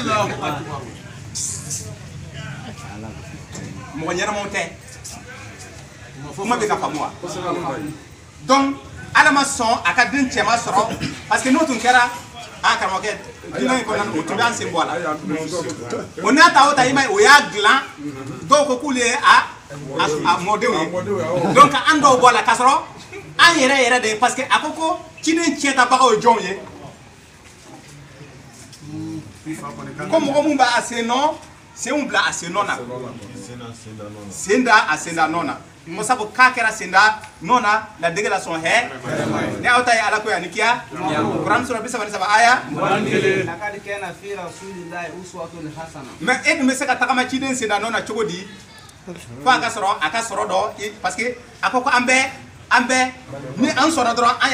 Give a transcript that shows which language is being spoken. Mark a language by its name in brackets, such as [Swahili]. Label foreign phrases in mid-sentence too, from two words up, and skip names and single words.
[Bambara] mɔgɔ ɲɛnamaw tɛ kuma bɛ ka faamu wa donc Ala ma sɔn a ka den cɛman sɔrɔ [French] parce que [Bambara] n'o tun kɛra karamɔgɔkɛ diinɛ in kɔnɔna o tun bɛ an sen bɔ a la o n'a ta o ta i ma ye o y'a dilan dɔw ko k'olu ye a mɔdenw ye donc an dɔw bɔ a la k'a sɔrɔ an yɛrɛ de ye [French] parce que [Bambara] a ko ciden tiɲɛtabagaw ye jɔnw ye ko mɔgɔ mun b'a sen nɔ senw bila a sen nɔ na sen da a sen da nɔ na ko sabu k'a kɛra sen da nɔ na la dege la sɔn hɛ ni aw ta ye Ala ko yan ni kiya kuranɛ sura 37 aya [Arabic] لقد كان في رسول الله أسوة حسنة [Bambara] mais e dun bɛ se ka tagama ciden sen da nɔ na cogo di fo a ka sɔrɔ dɔ [French] parce que [Bambara] a ko an bɛɛ ni an sɔnna dɔrɔn an